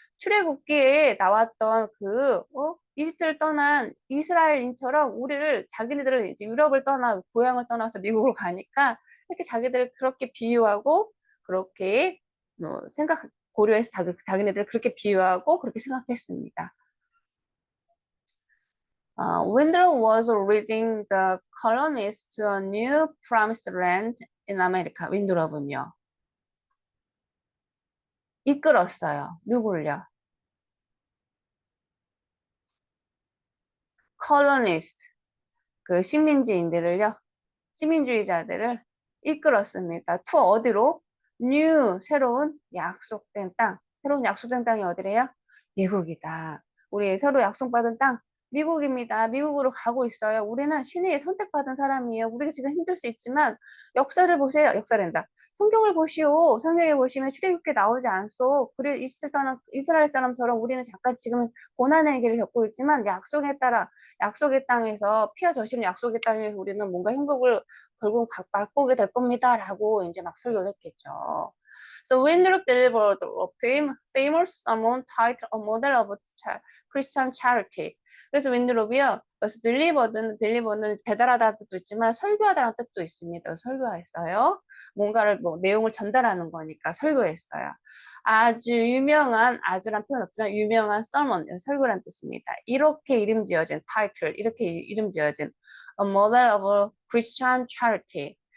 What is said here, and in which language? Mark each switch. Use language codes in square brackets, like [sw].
[ko] 출애굽기에 나왔던 이집트를 떠난 이스라엘인처럼 자기네들은 이제 유럽을 고향을 떠나서 미국으로 가니까 이렇게 자기들을 그렇게 비유하고 그렇게 고려해서 자기네들 그렇게 비유하고 그렇게 생각했습니다. [en] Wendell was leading the colonists to a new promised land in America. [ko] 윈드롭은요. 이끌었어요. 누굴요? colonist, 그 식민주의자들을 이끌었습니다. 투 어디로? 뉴, 새로운 약속된 땅. 새로운 약속된 땅이 어디래요? 미국이다. 우리 서로 약속받은 땅 미국입니다. 미국으로 가고 있어요. 우리는 신의 선택받은 사람이에요. 우리가 지금 힘들 수 있지만 역사를 보세요. 역사랜다. 성경을 보시오. 성경에 보시면 출애굽기에 나오지 않소. 그래 이스라엘 사람처럼 우리는 잠깐 지금 고난의 길을 겪고 있지만 약속에 따라 약속의 땅에서 피와 젖이는 약속의 땅에서 우리는 뭔가 행복을 결국 맛보게 될 겁니다라고 이제 막 설교를 했겠죠. [en] So Winthrop delivered a famous sermon titled A Model of Christian Charity. [ko] 그래서 윈드롭이요. 그래서 딜리버는 배달하다는 뜻도 있지만 설교하다라는 뜻도 있습니다. 설교했어요. 뭔가를 뭐 내용을 전달하는 거니까 설교했어요. 아주 유명한 아주란 표현 없지만 유명한 sermon 설교란 뜻입니다. 이렇게 이름 지어진 타이틀 이렇게 이름 지어진 A Model of Christian Charity.